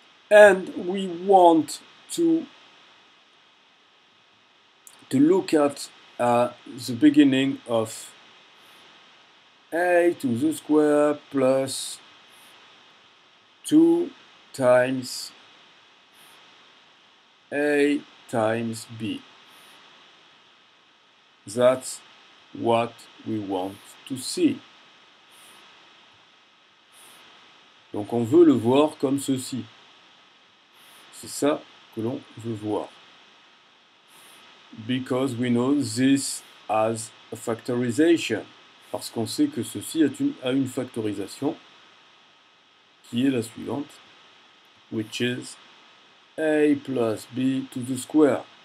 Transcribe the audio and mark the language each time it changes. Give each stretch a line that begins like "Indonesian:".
English: And we want to look at the beginning of a to the square plus 2 times a times b. That's what we want to see.
French: Donc on veut le voir comme ceci. C'est ça que l'on veut voir.
English: Because we know this has a factorization.
French: Parce qu'on sait que ceci a une factorisation qui est la suivante,
English: which is a plus b to the square.